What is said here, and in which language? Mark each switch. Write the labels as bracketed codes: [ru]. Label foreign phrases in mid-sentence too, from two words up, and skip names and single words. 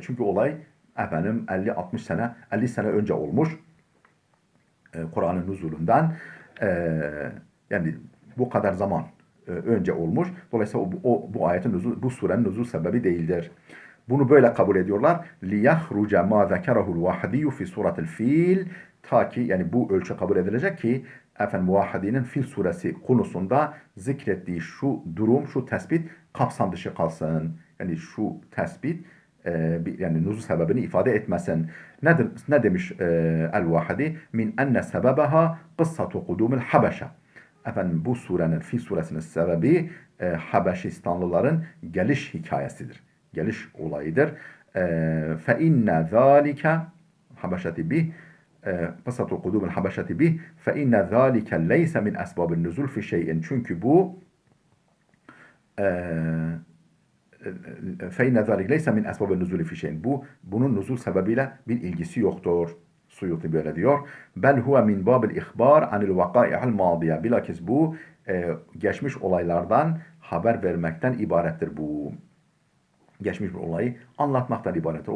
[tr] Çünkü olay efendim 50-60 sene, 50 sene önce olmuş. Kur'an'ın nüzulünden. Yani bu kadar zaman önce olmuş. Dolayısıyla bu ayetin nüzul, bu surenin nüzul sebebi değildir. Bunu böyle kabul ediyorlar. [ar] لِيَخْرُجَ مَا ذَكَرَهُ الْوَحَدِيُّ فِي سُورَةِ الْفِيلِ [tr] Ta ki yani bu ölçü kabul edilecek ki efendim Vahadi'nin Fil suresi konusunda zikrettiği şu durum, şu tespit kapsam dışı kalsın. Yani şu tespit yani nuzul sebebini ifade etmesin. Nedir, ne demiş El-Vahidi? [ar] من أن سببها قصة قدوم الحبشة. [tr] Efendim bu surenin, Fil suresinin sebebi Habeşistanlıların geliş hikayesidir. Geliş olayıdır. [ar] فإن ذلك الحبشة به قصة قدوم الحبشة به فإن ذلك ليس من أسباب النزول في شيء. [tr] Çünkü bu [ar] فَاِنَّ ذَٰلِكَ لَيْسَ مِنْ اَسْبَابِ النُّزُولِ فِي şeyin. [tr] Bunun nuzul sebebiyle bir ilgisi yoktur. Suyuti böyle diyor. [ar] بل هو من باب الإخبار عن الوقائع الماضية. [tr] Bilakis bu geçmiş olaylardan haber vermekten ibarettir bu. Geçmiş bir olayı anlatmaktan ibarettir.